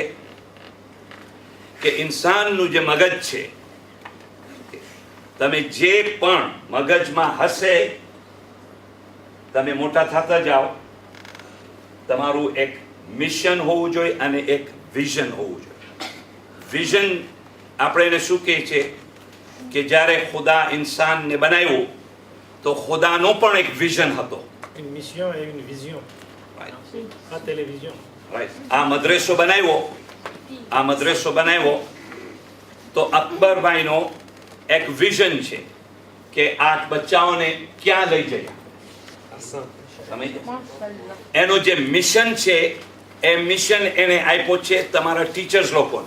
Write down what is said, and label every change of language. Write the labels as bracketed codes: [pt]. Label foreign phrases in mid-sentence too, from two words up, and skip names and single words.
[gu] કે ઇન્સાનનું જે મગજ છે, તમે જે પણ મગજમાં હશે, તમે મોટા થતા જાઓ, તમારું એક મિશન હોવું જોઈએ અને એક વિઝન હોવું જોઈએ. વિઝન આપણે એને શું કહે છે કે જ્યારે ખુદા ઇન્સાનને બનાવ્યું તો ખુદાનો પણ એક વિઝન હતો. [fr] Une mission et une vision. La télévision. [gu] આ મદ્રેસો બનાવ્યો તો અકબરભાઈનો એક વિઝન છે કે આ બચ્ચાઓને ક્યાં લઈ જઈએ. એનો જે મિશન છે એ મિશન એને આપ્યો છે તમારા ટીચર્સ લોકોને.